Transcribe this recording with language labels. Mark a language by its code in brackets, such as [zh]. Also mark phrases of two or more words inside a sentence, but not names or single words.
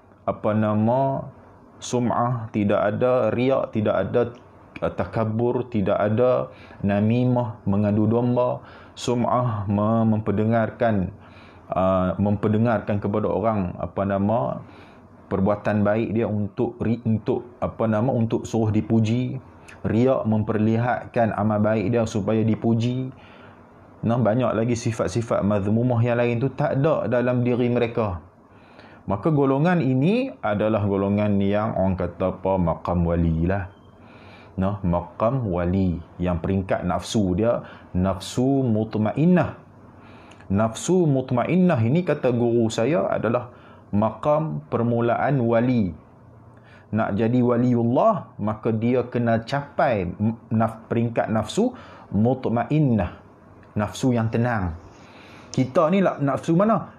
[ms] sum'ah, tidak ada riak, tidak ada takabur, tidak ada namimah, mengadu domba, sum'ah, memperdengarkan kepada orang perbuatan baik dia untuk suruh dipuji, Riak memperlihatkan amal baik dia supaya dipuji. Banyak lagi sifat-sifat mazmumah yang lain tu tak ada dalam diri mereka. Maka golongan ini adalah golongan yang orang kata apa, maqam wali lah. Maqam wali yang peringkat nafsu dia nafsu mutmainnah. Nafsu mutmainnah ini kata guru saya adalah maqam permulaan wali. Nak jadi waliullah, maka dia kena capai peringkat nafsu mutmainnah, nafsu yang tenang. Kita ni nafsu mana?